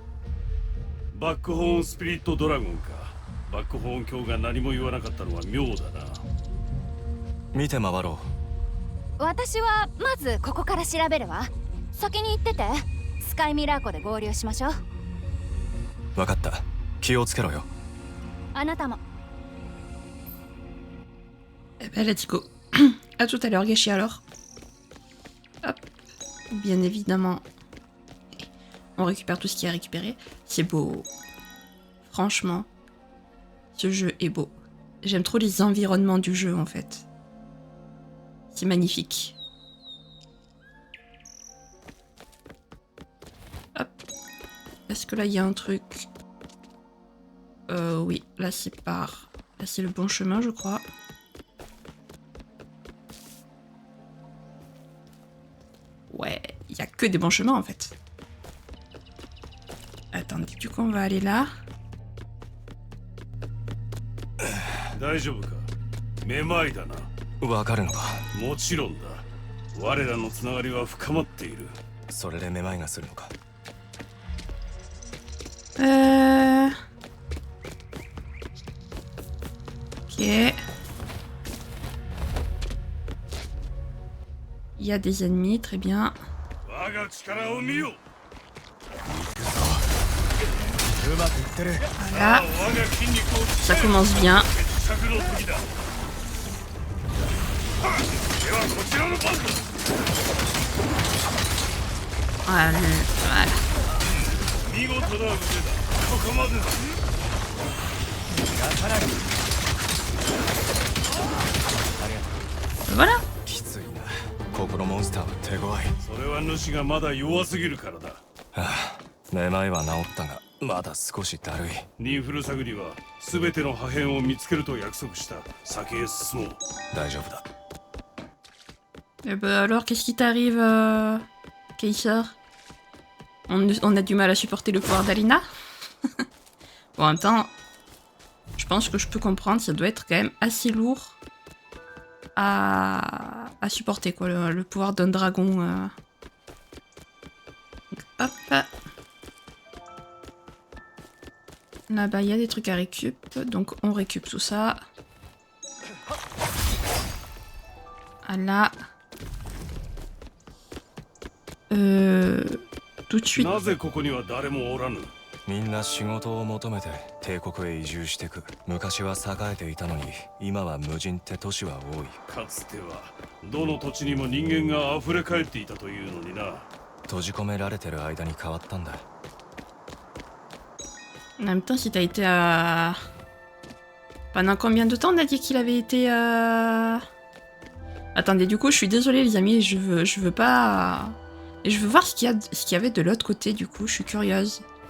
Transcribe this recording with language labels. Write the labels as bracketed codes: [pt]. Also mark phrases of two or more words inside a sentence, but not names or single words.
[ja] バックホーンスピリットドラゴンか。バックホーン教が何も言わなかったのは妙だな。見て回ろ私はまずここから調べるわ。先に行ってて。スカイミラー湖で合流しましょう。う。分かった。気をつけろよ。あなたも。 [fr] Eh ben, [en] let's go. [fr] À tout à l'heure, Gachi, alors. Hop. Bien évidemment, on récupère tout ce qui est récupéré. C'est beau. Franchement, ce jeu est beau. J'aime trop les environnements du jeu, en fait. C'est magnifique. Hop. Est-ce que là, il y a un truc? Oui. Là, c'est par... Là, c'est le bon chemin, je crois. Ouais, il y a que des bons chemins en fait. Attendez, du coup on va aller là. [ja] 大丈夫か？めまいだな。わかるのか？もちろんだ。我らのつながりは深まっている。それでめまいがするのか？ [fr] Ok. Il y a des ennemis, très bien. [ja] 我が力を見よ。 [fr] Voilà. Ça commence bien. Voilà. Voilà. [ja] きついな。ここのモンスターは手強い。それは主がまだ弱すぎるからだ。はあ、めまいは治ったがまだ少しだるい。ニンフルサグリは全ての破片を見つけると約束した。先へ進もう。大丈夫だ。 [fr] Eh ben alors, qu'est-ce qui t'arrive, Kaiser? On a du mal à supporter le pouvoir d'Alina. Bon, en même temps, je pense que je peux comprendre, ça doit être quand même assez lourd à supporter, quoi, le pouvoir d'un dragon. Donc, hop. Là-bas, il y a des trucs à récup, donc on récup tout ça. Voilà. Tout de suite. [ja] なぜここには誰もおらぬ？みんな仕事を求めて帝国へ移住してく。昔は栄えていたのに今は無人って都市は多い。かつてはどの土地にも人間が溢れ返っていたというのにな。閉じ込められてる間に変わったんだ。 [fr] En même temps, si t'as été à... Pendant combien de temps on a dit qu'il avait été à... Attendez, du coup, je suis désolée les amis, je veux pas... Et je veux voir ce qu'il y avait de l'autre côté, du coup, je suis curieuse.